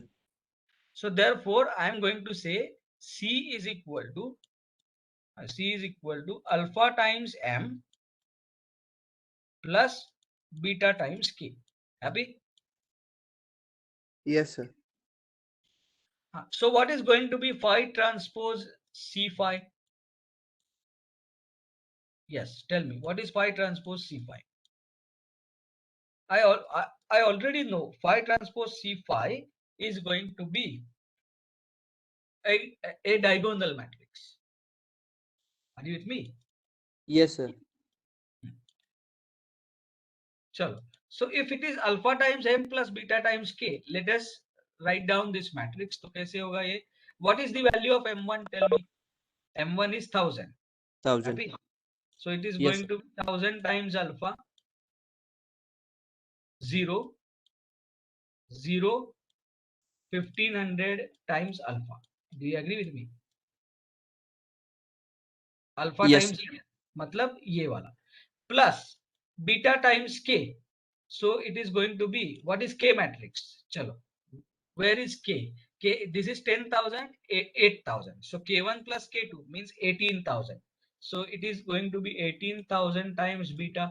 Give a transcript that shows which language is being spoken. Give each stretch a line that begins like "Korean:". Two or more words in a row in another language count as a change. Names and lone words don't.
English: So therefore, I am going to say C is equal to alpha times M plus beta times K. Happy? Yes, sir. So what is going to be phi transpose C phi? Yes, tell me, what is phi transpose C phi? I already know phi transpose C phi is going to be a diagonal matrix. Are you with me? Yes, sir. Chalo. So if it is alpha times M plus beta times K, let us write down this matrix.
Hindi: तो कैसे होगा ये?
English: What is the value of M1? Tell me. M1 is 1000. 1000. Happy? So it is Yes, going sir. to be 1000 times alpha 0 0 1500 times alpha. Do you agree with me? Alpha Yes, times
Hindi: मतलब ये वाला
English: plus beta times K. So it is going to be, what is K matrix? Chalo. Where is K? K, this is 10,000, 8,000. So K1 plus K2 means 18,000. So it is going to be 18,000 times beta.